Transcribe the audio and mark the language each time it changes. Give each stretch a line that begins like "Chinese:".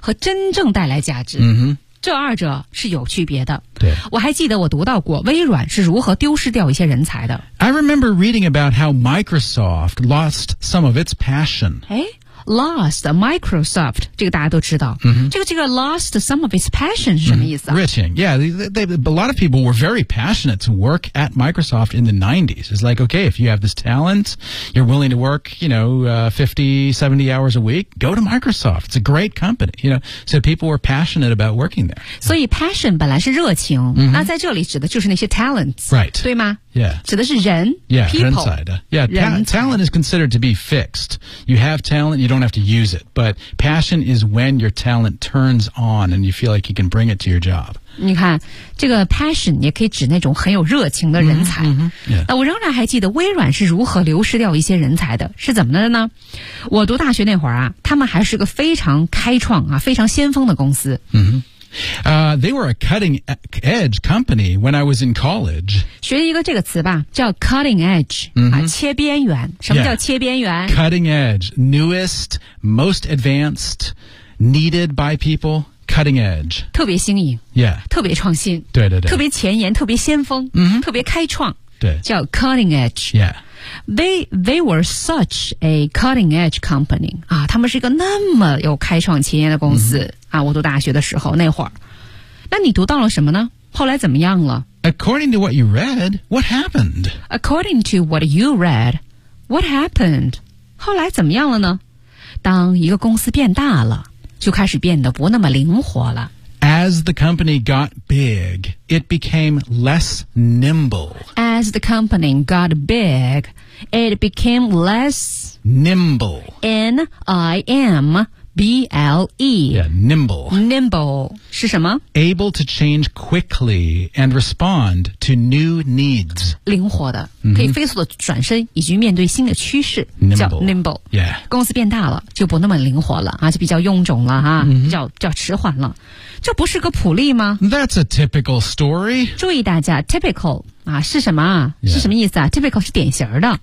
Chinese: 和真正带来价值、这二者是有区别的。对，我还记得我读到过微软是如何丢失掉一些人才的。
English: I remember reading about how Microsoft lost some of its passion.
Chinese: Lost Microsoft, 这个大家都知道。这个
English: lost some of its passion
Chinese: 是什么意思、
English: Riching, a lot of people were very passionate to work at Microsoft in the 90s. It's like, okay, if you have this talent, you're willing to work, you know, 50, 70 hours a week, go to Microsoft. It's a great company, you know. So people were passionate about working there.
Chinese: 所以 passion 本来是热情、那在这里指的就是那些 talents.
English: Right.
Chinese: 对吗？
English: Yeah.
Chinese: 指的是人
English: Yeah, people,
Chinese: 人才的
English: Yeah, talent is considered to be fixed. You have talent, you don't have to use it. But passion is when your talent turns on and you feel like you can bring it to your job.
Chinese: 你看这个 passion 也可以指那种很有热情的人才。
English: Yeah.
Chinese: 我仍然还记得微软是如何流失掉一些人才的，是怎么的呢？我读大学那会儿啊，他们还是个非常开创啊，非常先锋的公司。
English: They were a cutting edge company when I was in college.
Chinese: 学一个这个词吧，叫 cutting edge,、切边缘。什么叫切边缘？
English: Yeah. Cutting edge, newest, most advanced, needed by people, cutting edge.
Chinese: 特别新颖。
English: Yeah.
Chinese: 特别创新。对对对。特别前沿，特别先锋。特别开创。对。叫 cutting edge.
English: Yeah. They were such a cutting edge company.
Chinese: 啊，他们是一个那么有开创前沿的公司、我读大学的时候那会儿。那你读到了什么呢？后来怎么样了？
English: According to what you read, what happened? According to what you read, what happened?
Chinese: 后来怎么样了呢？当一个公司变大了，就开始变得不那么灵活了。
English: As the company got big, it became less nimble. As the company got big, it became less... Nimble. N-I-M-B-L-E. Yeah, nimble.
Chinese: Nimble. 是什么?
English: Able to change quickly and respond to new needs.
Chinese: 灵活的,可以飞速的转身以及面对新的趋势。
English: Nimble.
Chinese: 叫 nimble.
English: Yeah.
Chinese: 公司变大了,就不那么灵活了,就比较臃肿了,比较迟缓了。这不是个普利吗?
English: That's a typical story.
Chinese: 注意大家 ,typical, 啊是什么啊、是什么意思啊 ?typical 是典型的。